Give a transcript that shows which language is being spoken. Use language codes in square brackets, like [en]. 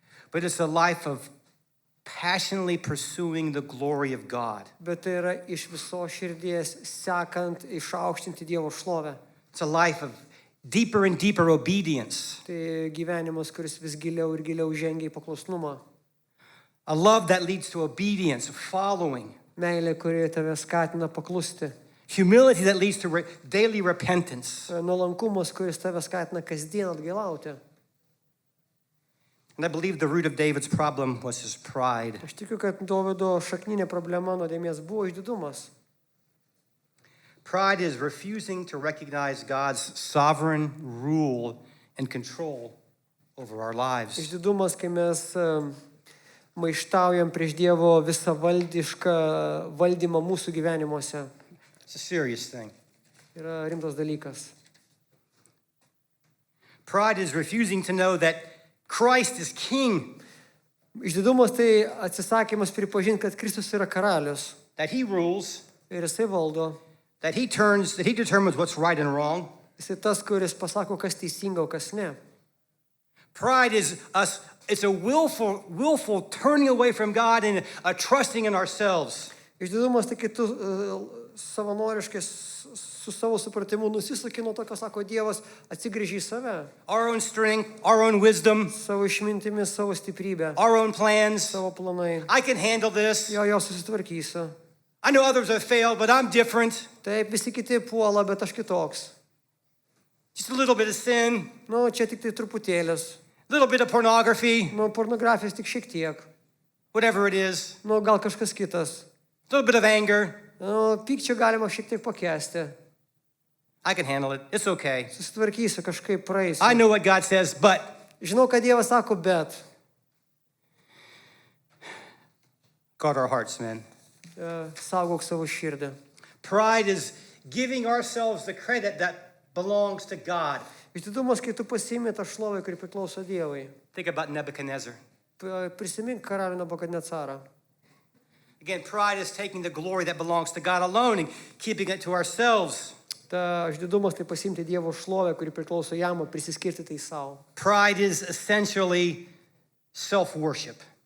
[en] But it's a life of passionately pursuing the glory of God. [lt] Bet tai yra iš viso širdies sekant išaukštinti Dievo šlovę. [en] It's a life of deeper and deeper obedience. [lt] Tai gyvenimas, kuris vis giliau ir giliau žengia į paklusnumą. [en] A love that leads to obedience, following. [lt] Meilė, kuri tave skatina paklusti. [en] Humility that leads to daily repentance. [lt] Nuolankumas, kuris tave skatina kasdien atgailauti. [en] And I believe the root of David's problem was his pride. [lt] Aš tikiu, kad Dovydo šakninė problema nuodėmės buvo išdidumas. [en] Pride is refusing to recognize God's sovereign rule and control over our lives. [lt] Išdidumas, kai mes maištaujam prieš Dievo visą valdišką valdymą mūsų gyvenimuose. [en] It's a serious thing. [lt] Yra rimtas dalykas. [en] Pride is refusing to know that Christ is king, [lt] Išdidumas tai atsisakymas pripažinti, kad Kristus yra karalius [en] that he rules, [lt] ir jisai valdo. [en] that he determines what's right and wrong. [lt] Jisai tas, kuris pasako, kas teisinga, o kas ne. [en] Pride is it's a willful turning away from God and a trusting in ourselves. [lt] Išdidumas tai, kai tu savanoriškai su savo supratimu nusisuki nuo to, ką sako Dievas, atsigrįži į save. [en] Our own strength, our own wisdom, [lt] Savo išmintimis, savo stiprybę, [en] our own plans. [lt] savo planai. [en] I can handle this. [lt] Jo susitvarkysiu. [en] I know others have failed, but I'm different. [lt] Taip, visi kiti puola, bet aš kitoks. [en] Just a little bit of sin, [lt] Nu, čia tik tai truputėlis. [en] a little bit of pornography, [lt] Nu, pornografijos tik šiek tiek. [en] whatever it is, [lt] Nu, gal kažkas kitas. [en] a little bit of anger. [lt] Nu, pykčio galima šiek tiek pakęsti. [en] I can handle it. It's okay. [lt] Susitvarkysiu, kažkaip praeisiu. [en] I know what God says, but [lt] Žinau, kad Dievas sako, bet. [en] guard our hearts, man. [lt] Saugok savo širdį. [en] Pride is giving ourselves the credit that belongs to God. [lt] Išdidumas, kai tu pasiimi tą šlovę, kuri priklauso Dievui. [en] Think about Nebuchadnezzar. [lt] Prisimink karalių Nabukadnecarą. [en] Again, pride is taking the glory that belongs to God alone and keeping it to ourselves. [lt] Ta išdidumas tai pasiimti Dievo šlovę, kuri priklauso jam, o prisiskirti tai savo. [en] Pride is essentially self-worship.